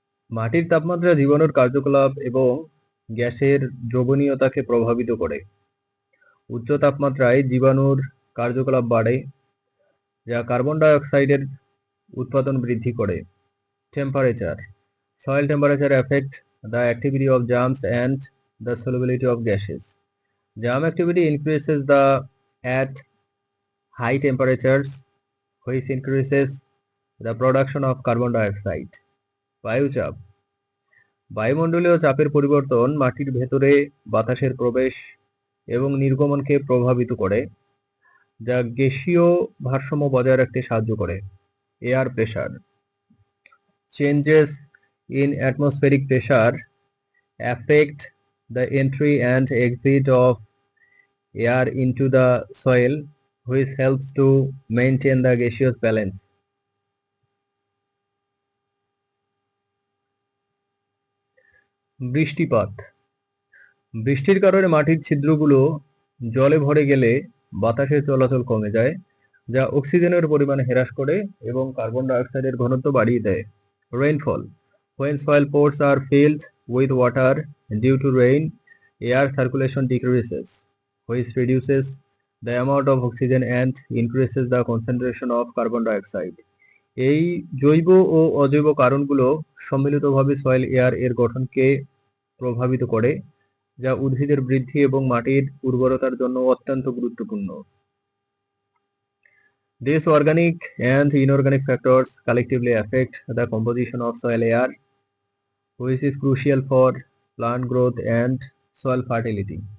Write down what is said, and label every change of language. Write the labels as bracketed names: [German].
[Bangla] মাটির তাপমাত্রা জীবাণুর কার্যকলাপ এবং গ্যাসের দ্রবণীয়তাকে প্রভাবিত করে। উচ্চ তাপমাত্রায় জীবাণুর কার্যকলাপ বাড়ে, যা কার্বন ডাই অক্সাইডের উৎপাদন বৃদ্ধি করে। [English] Temperature. Soil temperature affect the activity of germs and the solubility of gases. Germ activity increases at high temperatures, which increases the production of carbon dioxide. [Bangla] বায়ুচাপ। বায়ুমণ্ডলীয় চাপের পরিবর্তন মাটির ভেতরে বাতাসের প্রবেশ এবং নির্গমনকে প্রভাবিত করে, যা গ্যাসীয় ভারসাম্য বজায় রাখতে সাহায্য করে। [English] Air pressure. Changes in atmospheric pressure affect the entry and exit of air into the soil, which helps to maintain the gaseous balance. [Bangla] বৃষ্টিপাত। বৃষ্টির কারণে মাটির ছিদ্রগুলো জলে ভরে গেলে বাতাসের চলাচল কমে যায়, যা অক্সিজেনের পরিমাণ হ্রাস করে এবং কার্বন ডাই অক্সাইডের ঘনত্ব বাড়িয়ে দেয়। [English] Rainfall. When soil pores are filled with water due to rain, air circulation decreases, which reduces the amount of oxygen and increases the concentration of carbon dioxide. [Bangla] এই জৈব ও অজৈব কারণগুলো সম্মিলিতভাবে সয়েল এয়ার এর গঠনকে প্রভাবিত করে, যা উদ্ভিদের বৃদ্ধি এবং মাটির উর্বরতার জন্য অত্যন্ত গুরুত্বপূর্ণ। [English] These organic and inorganic factors collectively affect the composition of soil air, which is crucial for plant growth and soil fertility.